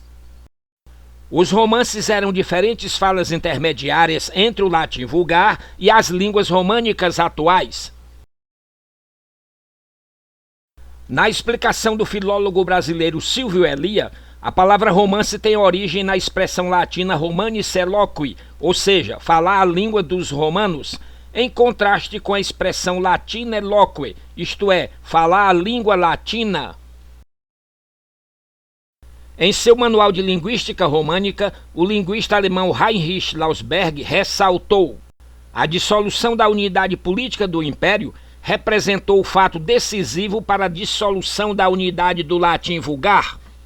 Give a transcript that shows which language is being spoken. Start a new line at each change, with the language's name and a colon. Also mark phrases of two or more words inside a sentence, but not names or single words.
Portuguese: Os romances eram diferentes falas intermediárias entre o latim vulgar e as línguas românicas atuais. Na explicação do filólogo brasileiro Silvio Elia, a palavra romance tem origem na expressão latina
Latin: romanice loqui,
Portuguese: ou seja, falar a língua dos romanos, em contraste com a expressão latina loque, isto é, falar a língua latina. Em seu manual de linguística românica, o linguista alemão Heinrich Lausberg ressaltou: a dissolução da unidade política do Império representou o fato decisivo para a dissolução da unidade do latim vulgar.